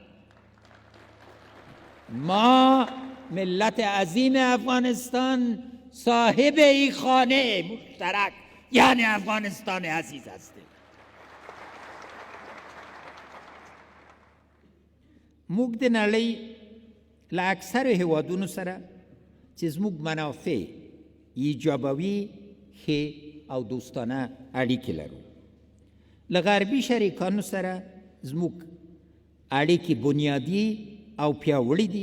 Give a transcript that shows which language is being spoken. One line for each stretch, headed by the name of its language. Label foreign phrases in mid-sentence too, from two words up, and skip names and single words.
Persian: ما ملت عظیم افغانستان صاحب این خانه مشترک یعنی افغانستان عزیز هستیم.
Pashto: موږ د نړۍ له اکثرو هیوادونو سره چې زموږ منافع ایجابوي ښې او دوستانه اړیکې لرو. له غربي شریکانو سره زموږ اړیکې بنیادي او پیاوړي دي.